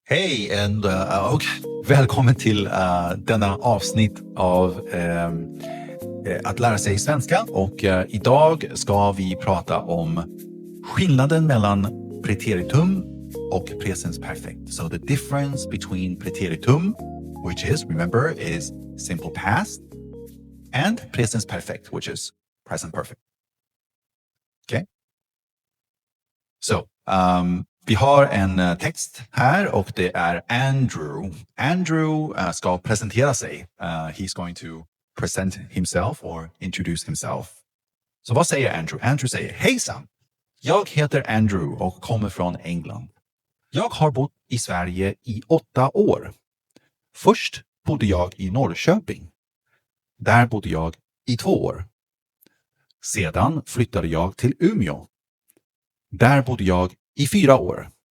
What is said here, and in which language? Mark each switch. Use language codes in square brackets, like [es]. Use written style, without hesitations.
[sv] Hej och välkommen till denna avsnitt av att lära sig svenska. Och idag ska vi prata om skillnaden mellan preteritum och presens perfekt. [en] So the difference between preteritum, which is, remember, is simple past, and presens perfekt, which is present perfect. Okay? [sv] So, vi har en text här och det är Andrew. Andrew ska presentera sig. [en] He's going to present himself or introduce himself. [sv] Så vad säger Andrew? Andrew säger, hejsan! Jag heter Andrew och kommer från England. Jag har bott i Sverige i 8 år. Först bodde jag i Norrköping. Där bodde jag i 2 år. Sedan flyttade jag till Umeå. Där bodde jag i 4 år.